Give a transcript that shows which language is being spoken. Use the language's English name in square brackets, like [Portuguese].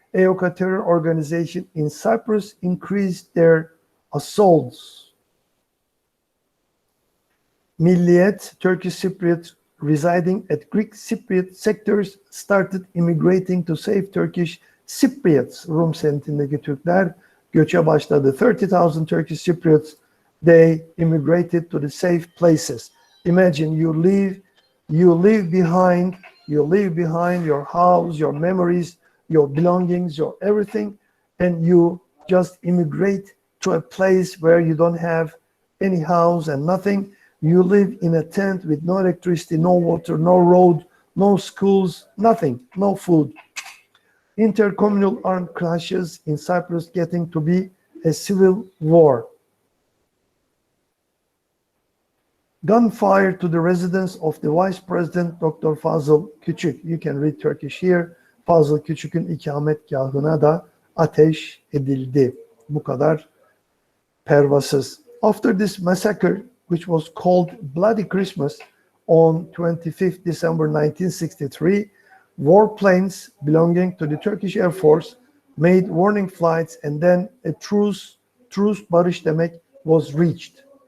[English] EOKA terror organization in Cyprus increased their assaults. Milliyet, Turkish Cypriots residing at Greek Cypriot sectors started immigrating to save Turkish Cypriots. [Turkish] Rum semtindeki Türkler göçe başladı. [English] 30,000 Turkish Cypriots, they immigrated to the safe places. Imagine you leave behind your house, your memories, your belongings, your everything, and you just immigrate to a place where you don't have any house and nothing. You live in a tent with no electricity, no water, no road, no schools, nothing, no food. Intercommunal armed clashes in Cyprus getting to be a civil war. Gunfire to the residence of the Vice President Dr. Fazıl Küçük. You can read Turkish here. [Turkish] Fazıl Küçük'ün ikametgahına da ateş edildi. Bu kadar pervasız. [English] After this massacre, which was called Bloody Christmas on 25th December 1963, warplanes belonging to the Turkish Air Force made warning flights, and then a truce [Turkish] barış demek, [English] was reached.